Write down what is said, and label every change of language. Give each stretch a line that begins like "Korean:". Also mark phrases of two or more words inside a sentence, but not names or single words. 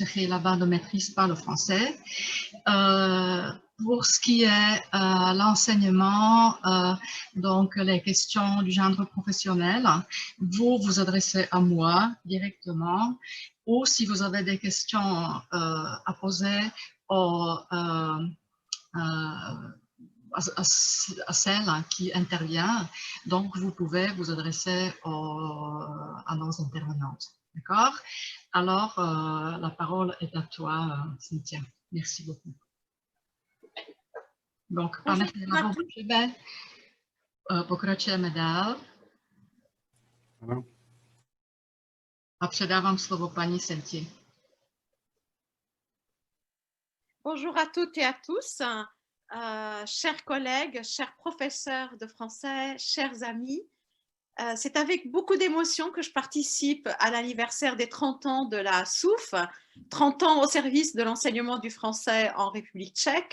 French: Khelava ne maîtrise pas le français. Pour ce qui est l'enseignement, donc les questions du genre professionnel, vous vous adressez à moi directement, ou si vous avez des questions à poser à celle qui intervient, donc vous pouvez vous adresser à nos intervenantes. D'accord? Alors, la parole est à toi, Cynthia. Merci beaucoup. Donc,
Czech: pane Khelavo, pokračujeme dál. A předávám slovo paní Cynthia.
French: Bonjour à toutes et à tous, chers collègues, chers professeurs de français, chers amis. C'est avec beaucoup d'émotion que je participe à l'anniversaire des 30 ans de la SOUF, 30 ans au service de l'enseignement du français en République tchèque.